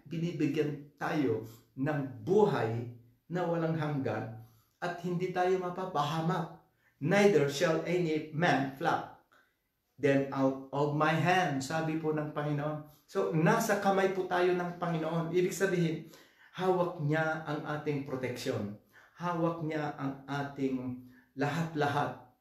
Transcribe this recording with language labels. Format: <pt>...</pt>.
<tl>Binibigyan tayo ng buhay na walang hanggan at hindi tayo mapapahamak.</tl> <en>Neither shall any man pluck them out of my hand.</en> <tl>Sabi po ng Panginoon. So, nasa kamay po tayo ng Panginoon. Ibig sabihin, hawak niya ang ating proteksyon. Hawak niya ang ating lahat-lahat.</tl>